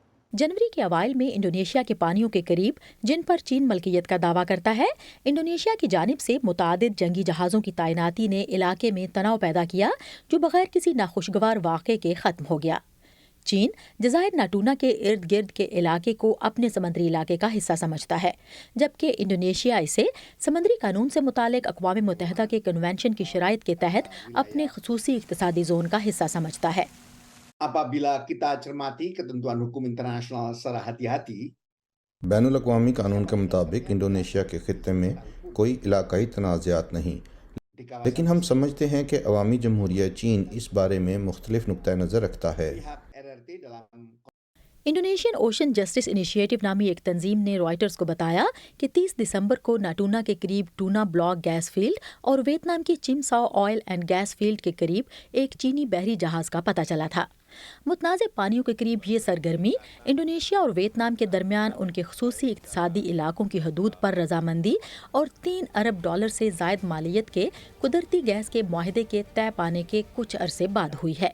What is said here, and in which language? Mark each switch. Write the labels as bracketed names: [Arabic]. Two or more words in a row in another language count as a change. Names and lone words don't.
[Urdu] جنوری کے اوائل میں انڈونیشیا کے پانیوں کے قریب، جن پر چین ملکیت کا دعویٰ کرتا ہے، انڈونیشیا کی جانب سے متعدد جنگی جہازوں کی تعیناتی نے علاقے میں تناؤ پیدا کیا، جو بغیر کسی ناخوشگوار واقعے کے ختم ہو گیا. چین جزائر ناتونا کے ارد گرد کے علاقے کو اپنے سمندری علاقے کا حصہ سمجھتا ہے، جبکہ انڈونیشیا اسے سمندری قانون سے متعلق اقوام متحدہ کے کنونشن کی شرائط کے تحت اپنے خصوصی اقتصادی زون کا حصہ سمجھتا ہے. [Indonesian] Apabila kita cermati ketentuan hukum internasional secara hati-hati, [Urdu] بین الاقوامی قانون کے مطابق انڈونیشیا کے خطے میں کوئی علاقائی تنازعات نہیں, [Indonesian] di kawasan [Urdu] لیکن ہم سمجھتے ہیں کہ عوامی جمہوریہ چین اس بارے میں مختلف نقطہ نظر رکھتا ہے. [Indonesian] pihak RRT dalam [Urdu] انڈونیشین اوشن جسٹس انیشی ایٹو نامی ایک تنظیم نے رائٹرز کو بتایا کہ 30 دسمبر کو ناتونا کے قریب ٹونا بلاک گیس فیلڈ اور ویتنام کی چم ساؤ آئل اینڈ گیس فیلڈ کے قریب ایک چینی بحری جہاز کا پتہ چلا تھا. متنازع پانیوں کے قریب یہ سرگرمی انڈونیشیا اور ویتنام کے درمیان ان کے خصوصی اقتصادی علاقوں کی حدود پر رضامندی اور $3 ارب سے زائد مالیت کے قدرتی گیس کے معاہدے کے طے پانے کے کچھ عرصے بعد ہوئی ہے.